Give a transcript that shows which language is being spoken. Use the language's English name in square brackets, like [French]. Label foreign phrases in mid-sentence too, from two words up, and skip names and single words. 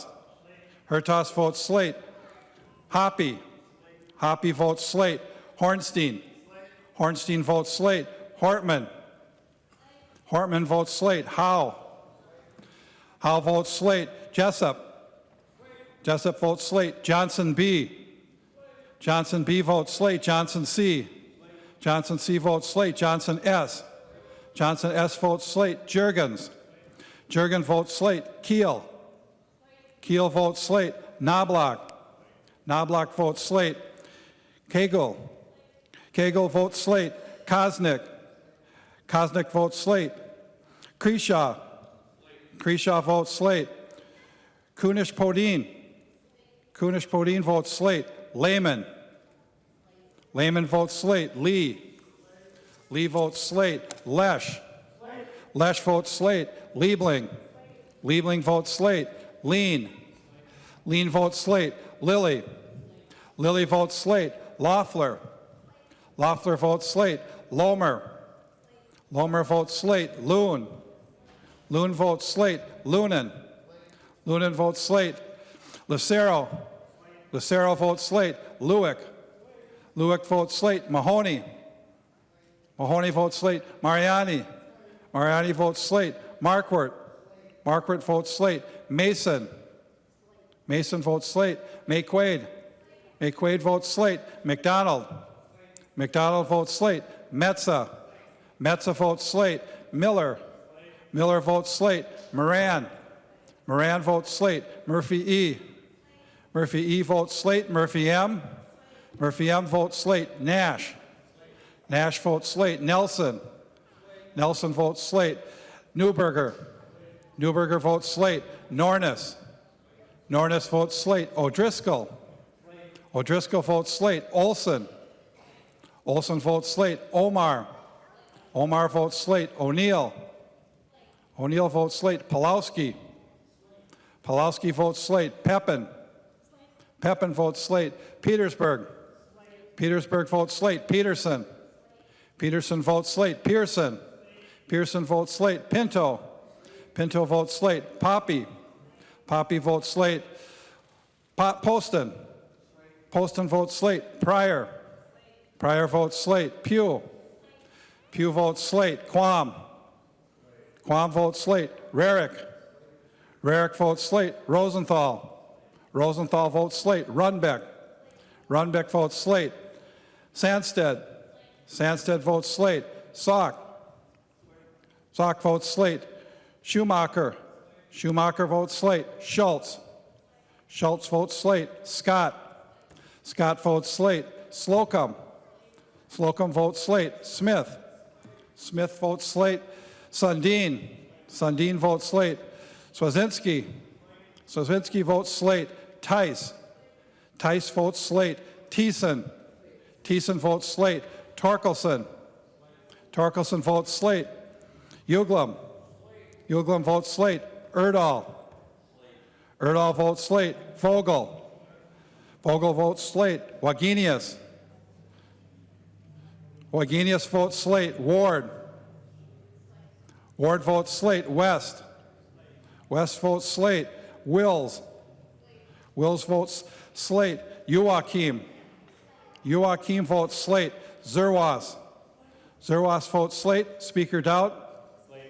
[English] Hertos votes slate. Hoppy. Hoppy votes slate. Hornstein. Hornstein votes slate. Hortman. Hortman votes slate. Howe. Howe votes slate. Jessup. Jessup votes slate. Johnson B. Johnson B votes slate. Johnson C. Johnson C votes slate. Johnson S. Johnson S votes slate. Jurgens. Jurgen votes slate. Keel. Keel votes slate. Knobloch. Knobloch votes slate. Kegel. Kegel votes slate. Kosnick. Kosnick votes slate. Kreshaw. Kreshaw votes slate. Kunish-Podine. Kunish-Podine votes slate. Lehman. Lehman votes slate. Lee. Lee votes slate. Lesh. Lesh votes slate. Liebling. Liebling votes slate. Lean. Lean votes slate. Lilly. Lilly votes slate. Loeffler. Loeffler votes slate. Lomer. Lomer votes slate. Loon. Loon votes slate. Lunan. Lunan votes slate. Lucero. Lucero votes slate. Lewick. Lewick votes slate. Mahoney. Mahoney votes slate. Mariani. Mariani votes slate. Marquardt. Marquardt votes slate. Mason. Mason votes slate. McQuaid. McQuaid votes slate. McDonald. McDonald votes slate. Metza. Metza votes slate. Miller. Miller votes slate. Moran. Moran votes slate. Murphy E. Murphy E votes slate. Murphy M. Murphy M votes slate. Nash. Nash votes slate. Nelson. Nelson votes slate. Newberger. Newberger votes slate. Nornis. Nornis votes slate. O'Driscoll. O'Driscoll votes slate. Olson. Olson votes slate. Omar. Omar votes slate. O'Neill. O'Neill votes slate. Pulowski. Pulowski votes slate. Pepin. Pepin votes slate. Petersburg. Petersburg votes slate. Peterson. Peterson votes slate. Pearson. Pearson votes slate. Pinto. Pinto votes slate. Poppy. Poppy votes slate. Poston. Poston votes slate. Pryor. Pryor votes slate. Pugh. Pugh votes slate. Quam. Quam votes slate. Rarick. Rarick votes slate. Rosenthal. Rosenthal votes slate. Runbeck. Runbeck votes slate. Sandsted. Sandsted votes slate. Salk. Salk votes slate. Schumacher. Schumacher votes slate. Schultz. Schultz votes slate. Scott. Scott votes slate. Slocum. Slocum votes slate. Smith. Smith votes slate. Sundin. Sundin votes slate. Swazinski. Swazinski votes slate. Tice. Tice votes slate. Thiessen. Thiessen votes slate. Torkelson. Torkelson votes slate. Uglum. Uglum votes slate. Erdahl. Erdahl votes slate. Vogel. Vogel votes slate. Wagenius. Wagenius votes slate. Ward. Ward votes slate. West. West votes slate. Wills. Wills votes slate. Joachim. Joachim votes slate. Zerwas. Zerwas votes slate. Speaker Doubt. Slate.